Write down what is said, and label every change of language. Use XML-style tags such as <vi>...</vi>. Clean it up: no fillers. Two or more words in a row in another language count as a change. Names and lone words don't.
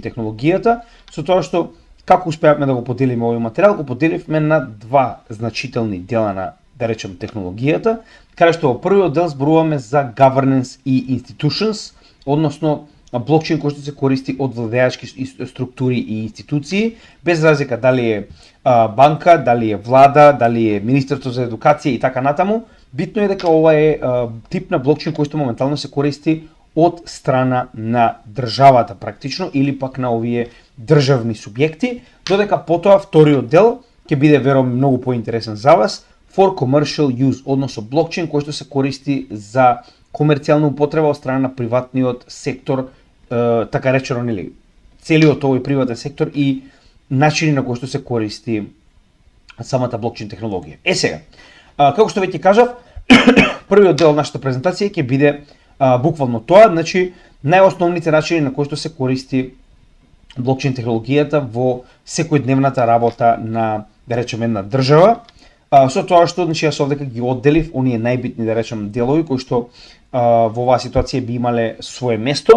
<mk>технологијата, со тоа што како успеавме да го поделиме овој материјал, го поделивме на два значителни дела на, да речем, технологијата, каде што во првиот дел зборуваме за governance и institutions, односно блокчейн кој што се користи од владеачки структури и институции, без разлика дали е банка, дали е влада, дали е Министерство за едукација и така натаму. Битно е дека ова е тип на блокчейн кој што моментално се користи од страна на државата практично или пак на овие државни субјекти, додека потоа вториот дел ќе биде веројатно многу поинтересен за вас,</mk> <en>for commercial use,</en> <mk>односно блокчейн кој што се користи за комерцијална употреба од страна на приватниот сектор, така речено, нели, целиот овој приватен сектор и начини на кои што се користи самата блокчейн технологија. Сега, како што веќе кажав, првиот дел од нашата презентација ќе биде буквално тоа, значи најосновните начини на кои што се користи блокчейн технологијата во секојдневната работа на, да речем, една држава, со тоа што, значи, јас овдека ги одделив оние најбитни, да речем, делови кои што во оваа ситуација би имале свое место.</mk>